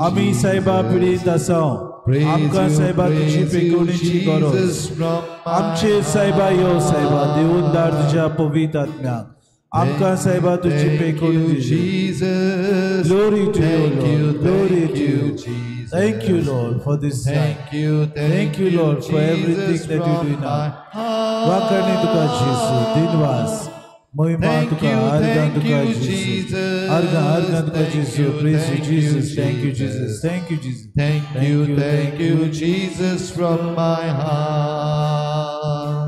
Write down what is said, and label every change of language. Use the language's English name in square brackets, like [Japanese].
[Goan Konkani] आमी सायबा पिडीत आसां आमकां सायबा तुजी पेकोवणीची गरज आमचे सायबा यो सायबा देऊन दार तुज्या पवित्र आत्म्याक आमकां सायबा तुजी पेकोवणी [English] Jesus. Glory to you, Thank you, Lord. Glory to you. Jesus. Thank you, Lord, for this time. Thank you, Lord, for everything that you do now. [Goan Konkani] वाखाणणी तुका जेसू दिनवास महिमा तुका आर्गां तुका जेसू आर्गां तुका जेसू [English] Praise you, Jesus. Thank you, Jesus. Thank you, Jesus. Thank you, Jesus, from my heart.